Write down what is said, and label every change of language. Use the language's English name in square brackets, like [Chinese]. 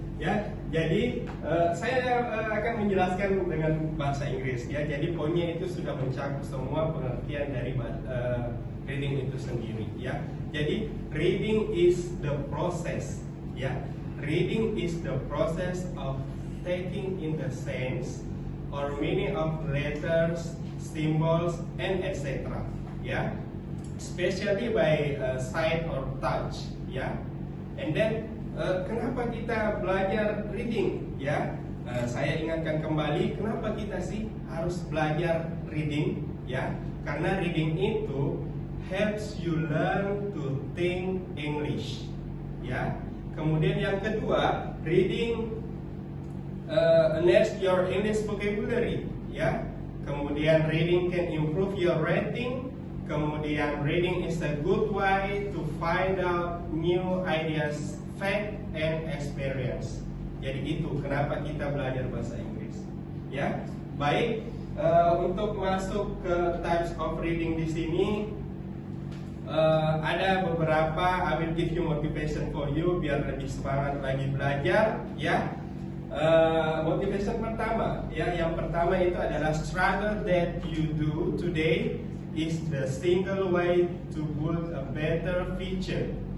[Indonesian] Ya, jadi saya akan menjelaskan dengan bahasa Inggris. Ya, jadi poinnya itu sudah mencakup semua pengertian dari reading itu sendiri. Ya, jadi [English] reading is the process. Ya, reading is the process of taking in the sense or meaning of letters, symbols, and etc. Ya, especially by sight or touch. [Indonesian] Ya, [English] and then [Indonesian] kenapa kita belajar reading? Ya, saya ingatkan kembali kenapa kita sih harus belajar reading? Ya, karena [English] reading itu helps you learn to think English. [Indonesian] Ya, kemudian yang kedua, [English] reading enhance your English vocabulary. [Indonesian] Ya, kemudian [English] reading can improve your writing. [Indonesian] Kemudian [English] reading is a good way to find out new ideas, fact, and experience. [Indonesian] Jadi itu kenapa kita belajar bahasa Inggris. Ya, baik. Untuk masuk ke [English] types of reading [Indonesian] di sini ada beberapa. [English] I will give you motivation for you [Indonesian] biar lebih semangat lagi belajar. Ya, motivation pertama. Ya, yang pertama itu adalah [English] struggle that you do today is the single way to build a better future.